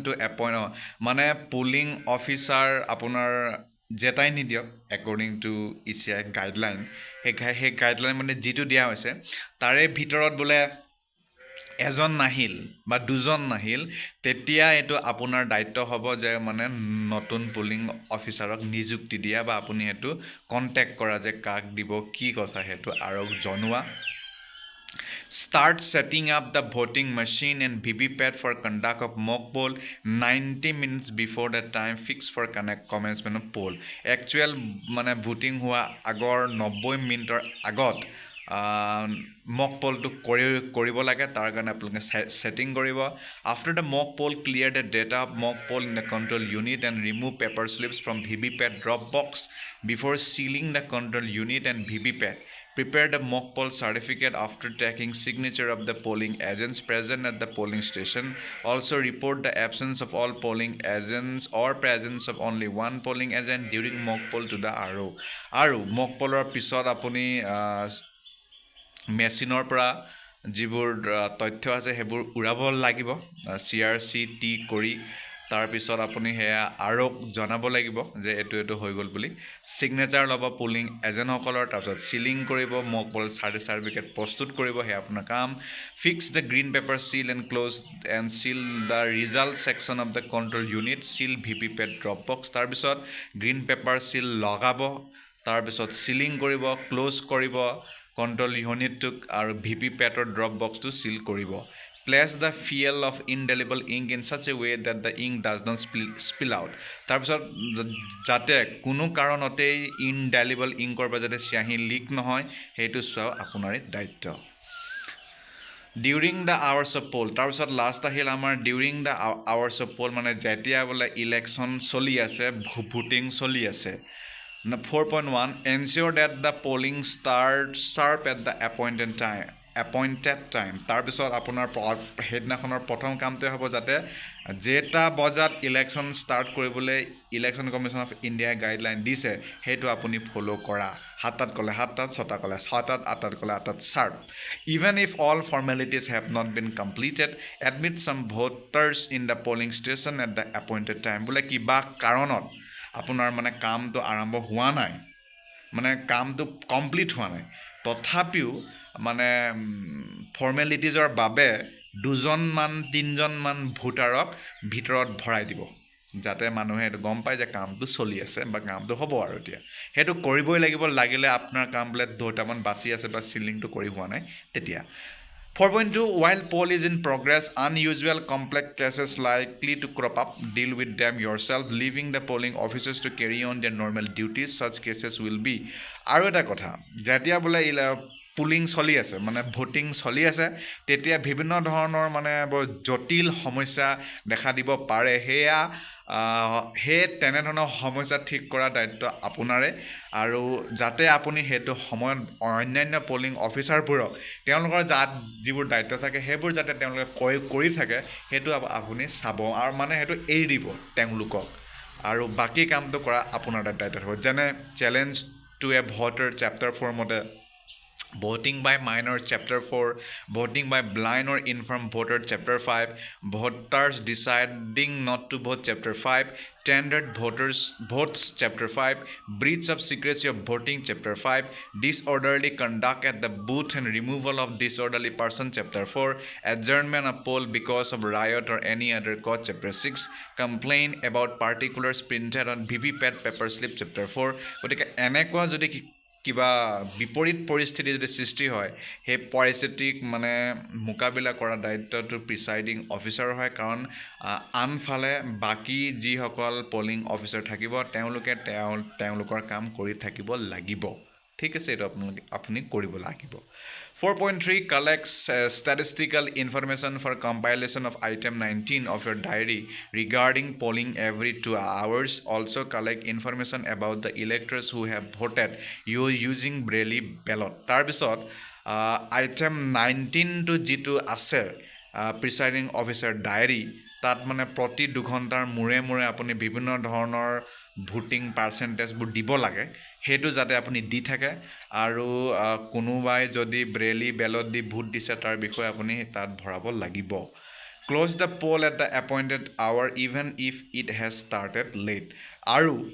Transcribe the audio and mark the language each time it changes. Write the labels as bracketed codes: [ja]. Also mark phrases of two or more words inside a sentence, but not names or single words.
[en] to appoint, [as] মানে [en] polling officer [as] আপোনাৰ জেতাই নিদিয়ক [en] according to ECI guideline, [as] সেই গাইডলাইন মানে যিটো দিয়া হৈছে তাৰে ভিতৰত বোলে এজন নাহিল বা দুজন নাহিল, তেতিয়া এইটো আপোনাৰ দায়িত্ব হ'ব যে মানে নতুন [en] polling officer [as] নিযুক্তি দিয়া বা আপুনি সেইটো কণ্টেক্ট কৰা যে কাক দিব কি কথা সেইটো আৰু জনোৱা। [en] Start setting up the voting machine and VVPAT for conduct of mock poll 90 minutes before the time fixed for commencement of poll. [as] Actual মানে ভোটিং হোৱা আগৰ 90 মিনিটৰ আগত [en] mock poll [as] কৰিব লাগে, তাৰ কাৰণে আপোনালোকে ছেটিং কৰিব। [en] After the mock poll clear the data of mock poll in the control unit and remove paper slips from VVPAT drop box before sealing the control unit and VVPAT. Prepare the mock poll certificate after taking signature of the polling agents present at the polling station. Also report the absence of all polling agents or presence of only one polling agent during mock poll to the RO. [as] আৰু [en] mock poll [as] ৰ পিছত আপুনি মেচিনৰ পৰা যিবোৰ তথ্য আছে সেইবোৰ উৰাব লাগিব CRCT কৰি। তাৰপিছত আপুনি সেয়া আৰক জনাব লাগিব যে এইটো হৈ গ'ল বুলি। ছিগনেচাৰ ল'ব [en] polling agents, [as] তাৰপিছত চিলিং কৰিব, [en] mock poll certificate [as] প্ৰস্তুত কৰিব, সেয়া আপোনাৰ কাম। [en] Fix the green paper seal and close and seal the result section of the control unit, seal VVPAT drop box. [as] তাৰপিছত [en] green paper seal [as] লগাব, তাৰপিছত চিলিং কৰিব, ক্ল'জ কৰিব [en] control unit, [as] আৰু VVPATৰ [en] drop box [as] চিল কৰিব। [en] Place the field of indelible ink in such a way that the ink does not spill out. [as] তাৰপিছত যাতে কোনো কাৰণতেই [en] indelible ink [as] পৰা যাতে চিয়াহী লিক নহয় সেইটো চোৱা আপোনাৰে দায়িত্ব। [en] during the hours of poll, [as] তাৰপিছত লাষ্ট আহিল আমাৰ [en] during the hours of poll, [as] মানে যেতিয়া বোলে ইলেকশ্যন চলি আছে, ভোটিং চলি আছে। [en] 4.1 ensure that the polling starts sharp at the appointed time. [as] তাৰপিছত আপোনাৰ সেইদিনাখনৰ প্ৰথম কামটোৱে হ'ব যাতে যেটা বজাত ইলেকশ্যন ষ্টাৰ্ট কৰিবলৈ ইলেকশ্যন কমিশ্যন অফ ইণ্ডিয়াই গাইডলাইন দিছে সেইটো আপুনি ফ'ল' কৰা। 7টাত ক'লে 7টাত, 6টা ক'লে 6টাত, 8টাত ক'লে 8টাত sharp. [en] Even if all formalities have not been completed, admit some voters in the polling station at the appointed time. [as] বোলে কিবা কাৰণত আপোনাৰ মানে কামটো আৰম্ভ হোৱা নাই, মানে কামটো কমপ্লিট হোৱা নাই, তথাপিও মানে ফৰ্মেলিটিজৰ বাবে 2-3জনমান ভোটাৰক ভিতৰত ভৰাই দিব, যাতে মানুহে এইটো গম পায় যে কামটো চলি আছে বা কামটো হ'ব আৰু এতিয়া সেইটো কৰিবই লাগিব। লাগিলে আপোনাৰ কাম বোলে 2টামান বাচি আছে বা চিলিংটো কৰি হোৱা নাই তেতিয়া। [en] 4.2 while poll is in progress, unusual complex cases likely to crop up. Deal with them yourself, leaving the polling officers to carry on their normal duties. Such cases will be. [as] আৰু এটা কথা, যেতিয়া বোলে পুলিং চলি আছে মানে ভোটিং চলি আছে তেতিয়া বিভিন্ন ধৰণৰ মানে বৰ জটিল সমস্যা দেখা দিব পাৰে। সেই তেনেধৰণৰ সমস্যা ঠিক কৰা দায়িত্ব আপোনাৰে, আৰু যাতে আপুনি সেইটো সময়ত অন্যান্য পলিং অফিচাৰবোৰক তেওঁলোকৰ যিবোৰ দায়িত্ব থাকে সেইবোৰ যাতে তেওঁলোকে কৰি থাকে সেইটো আপুনি চাব, আৰু মানে সেইটো এৰি দিব তেওঁলোকক, আৰু বাকী কামটো কৰা আপোনাৰ দায়িত্ব হ'ব। [en] যেনে challenge to a voter chapter 4 মতে voting by minor chapter 4, voting by blind or infirm voter chapter 5, voters deciding not to vote chapter 5, tendered voters votes chapter 5, breach of secrecy of voting chapter 5, disorderly conduct at the booth and removal of disorderly person chapter 4, adjournment of poll because of riot or any other cause chapter 6, complaint about particulars printed on VVPAT paper slip chapter 4. [as] গতিকে এনেকুৱা যদি কিবা বিপৰীত পৰিস্থিতি যদি সৃষ্টি হয় সেই পৰিস্থিতিক মানে মোকাবিলা কৰা দায়িত্বটো [en] presiding officer [as] হয় কাৰণ আনফালে বাকী যিসকল [en] polling officer [as] থাকিব তেওঁলোকে তেওঁলোকৰ কাম কৰি থাকিব লাগিব ঠিক আছে এইটো আপুনি কৰিব লাগিব 4.3 [en] collects statistical information for compilation of item 19 of your diary regarding polling every 2 hours. Also collect information about the electors who have voted you using Braille ballot. [as] তাৰপিছত [en] item 19 to [as] যিটো আছে [en] presiding officer diary [as] তাত মানে প্ৰতি 2 ঘণ্টাৰ মূৰে মূৰে আপুনি বিভিন্ন ধৰণৰ [en] voting percentage [as] দিব লাগে হেতু যাতে আপুনি দি থাকে আৰু কোনোবাই যদি [en] Braille ballot [as] দি ভোট দিছে তাৰ বিষয়ে আপুনি তাত ভৰাব লাগিব [en] close the poll at the appointed hour even if it has started late [as] আৰু